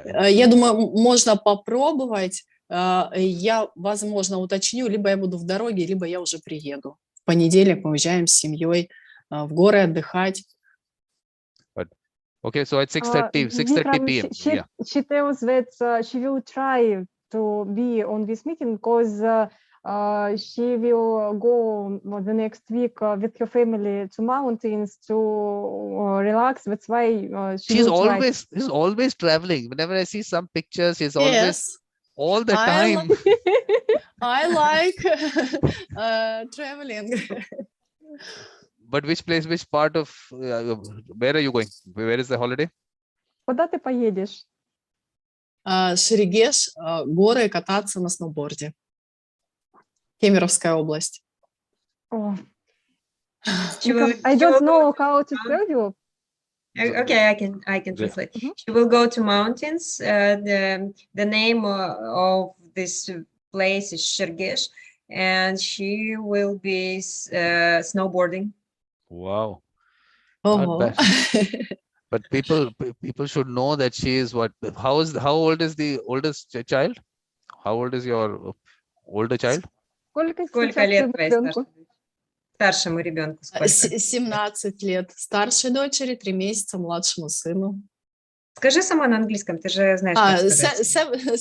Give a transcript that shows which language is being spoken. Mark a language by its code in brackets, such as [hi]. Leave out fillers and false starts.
[ru] Я думаю, можно попробовать. Я, возможно, уточню, либо я буду в дороге, либо я уже приеду. В понедельник мы уезжаем с семьей в горы отдыхать. [en] Okay, so at 6:30 p.m. She tells that she will try to be on this meeting because she will go the next week with her family to mountains to relax. That's why she's always traveling. Whenever I see some pictures, she's always all the time. I like traveling. But which part of, where are you going? Where is the holiday? [ru] Куда ты поедешь? Шерегеш, горы, кататься на сноуборде. Кемеровская область. [en] I don't know how to tell you. Okay, I can translate. She will go to mountains. The name of this place is Shergesh, and she will be snowboarding. Wow. Oh. Not bad. But people should know that she is what? How old is the oldest child? How old is your older child? [ru] Сколько лет твоей старшему ребенку? 17 лет старшей дочери, 3 месяца младшему сыну. Скажи сама на английском, ты же знаешь, как сказать.